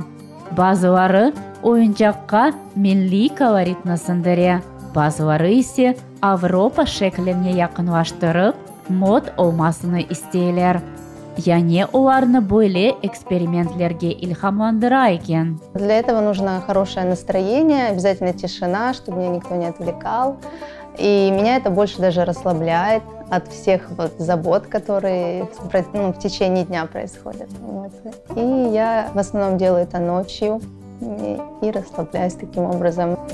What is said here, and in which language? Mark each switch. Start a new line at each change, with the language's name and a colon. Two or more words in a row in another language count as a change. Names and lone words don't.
Crimean Tatar: Bazıları oyuncakka milli koloritni sindire, bazıları ise Avrupa şekline yakınlaştırıp mod olmasını isteyler. Yani onlarını böyle eksperimentlerge ilhamlandıra eken.
Russian: Для этого нужно хорошее настроение, обязательно тишина, чтобы меня никто не отвлекал. И меня это больше даже расслабляет от всех вот забот, которые в течение дня происходят. Вот. И я в основном делаю это ночью и расслабляюсь таким образом.